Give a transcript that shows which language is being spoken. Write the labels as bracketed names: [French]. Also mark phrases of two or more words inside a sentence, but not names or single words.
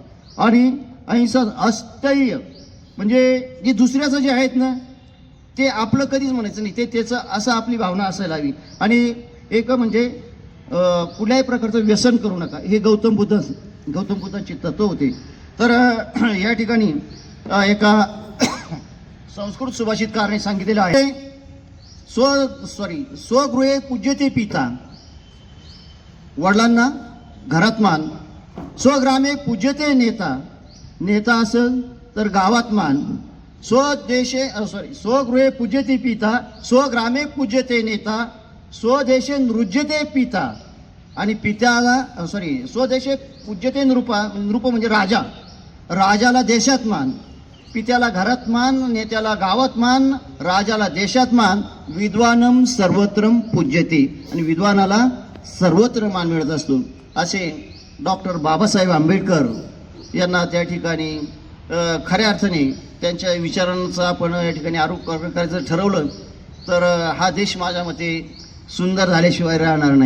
[Marathi] आणि अहिंसा, अस्थैर्य, म्हणजे जे दुसऱ्याचं जे आहेत ना ते आपलं कधीच म्हणायचं नाही, ते त्याचं असं आपली भावना असायला हवी. आणि एक म्हणजे कुठल्याही प्रकारचं व्यसन करू नका, हे गौतम बुद्धांचे तत्व होते. तर या ठिकाणी एका संस्कृत सुभाषितकाराने सांगितलेलं आहे, [Sanskrit] स्वगृहे पूज्यते पिता, [Marathi] वडिलांना घरात मान. [Sanskrit] स्वग्रामे पूज्यते नेता, [Marathi] नेता असेल तर गावात मान. [Sanskrit] स्वगृहे पूज्यते पिता, स्वग्रामे पूज्यते नेता, स्वदेशे नृज्यते पिता. [Marathi] आणि पित्याला [Sanskrit] स्वदेशे पूज्यते नृप [Marathi] म्हणजे राजा, राजाला देशात मान. पित्याला घरात मान, नेत्याला गावात मान, राजाला देशात मान. [Sanskrit] विद्वानम सर्वत्र पूज्यते, [Marathi] आणि विद्वानाला सर्वत्र मान मिळत असतो. असे डॉक्टर बाबासाहेब आंबेडकर यांना त्या ठिकाणी खऱ्या अर्थाने त्यांच्या विचारांचा आपण या ठिकाणी आरोप करायचं ठरवलं तर हा देश माझ्या मते सुंदर झाल्याशिवाय राहणार नाही.